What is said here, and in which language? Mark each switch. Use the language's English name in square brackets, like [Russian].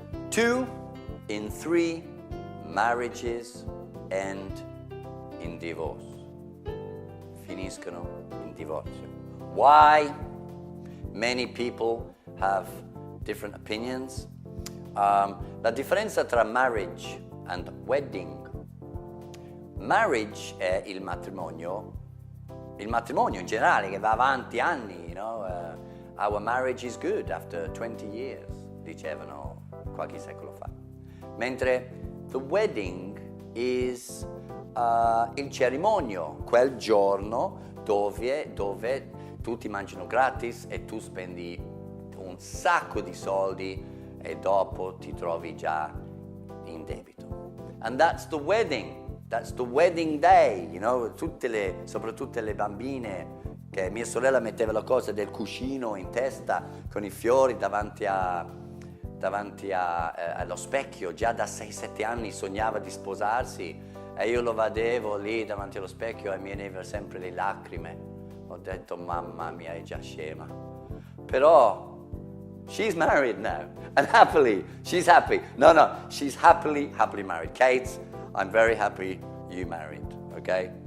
[English] 2 in 3 marriages end in divorce. [Italian] Finiscono in divorzio. [English] Why? Many people have different opinions. [Italian] La differenza tra [English] marriage and wedding. [Italian] Marriage è il matrimonio in generale che va avanti anni, [English] you know. Our marriage is good after 20 years, [Italian] dicevano qualche secolo fa. Mentre [English] the wedding is [Italian] il cerimonia, quel giorno dove tutti mangiano gratis e tu spendi un sacco di soldi e dopo ti trovi già in debito. [English] And that's the wedding day, you know, [Italian] soprattutto le bambine, che mia sorella metteva la cosa del cuscino in testa con i fiori davanti allo specchio, già da 6-7 anni sognava di sposarsi e io lo vedevo lì davanti allo specchio e mi venivano sempre le lacrime. Ho detto, mamma mia, è già scema. [English] Però she's married now and happily, she's happy. No, she's happily married. Kate, I'm very happy you married, okay?